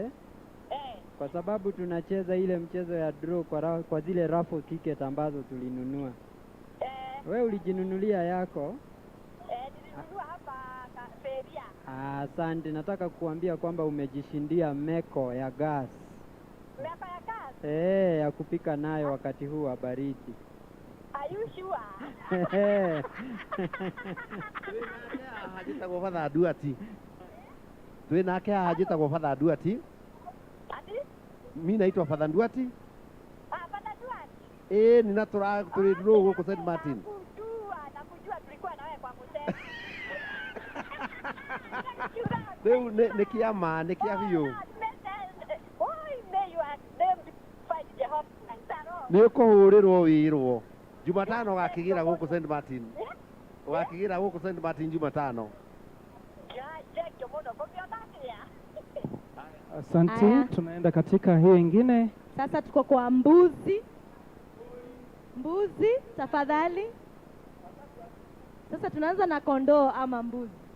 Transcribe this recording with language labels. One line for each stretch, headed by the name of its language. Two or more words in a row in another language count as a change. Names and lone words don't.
Swahili: Kwa sababu tunacheza ile mchezo ya draw kwa zile
English: raffle ticket
Swahili: ambazo tulinunua. Wewe ulijinunulia yako? Nilinunua hapa Feria. Asante, nataka kukuambia kwamba umejishindia meko ya gas. Meko ya gas? Ya kupika nayo wakati huu wa baridi.
English: Are you sure?
Kikuyu: Hajitagwo Father Nduati. Twĩ nake haha hajitagwo Father Nduati.
Swahili: Mimi naitwa Father Nduati. Father Nduati?
Kikuyu: Nina tũrĩ draw gũkũ St. Martin.
Swahili: Nakujua tulikuwa na wewe kwa kusema.
Kikuyu: Rĩu nĩ kĩama nĩ kĩa biũ.
English: Why may you ask them to fight Jehovah like that?
Kikuyu: Nĩ ũkũhũrĩrwo wĩrwo. Jumatano ũgakĩgĩra gũkũ St. Martin. Ũgakĩgĩra gũkũ St. Martin Jumatano.
Swahili: Asante, Aya. tunaenda katika hiyo ingine. Sasa tuko kwa mbuzi. Mbuzi, tafadhali. Sasa tunaanza na kondoo ama mbuzi?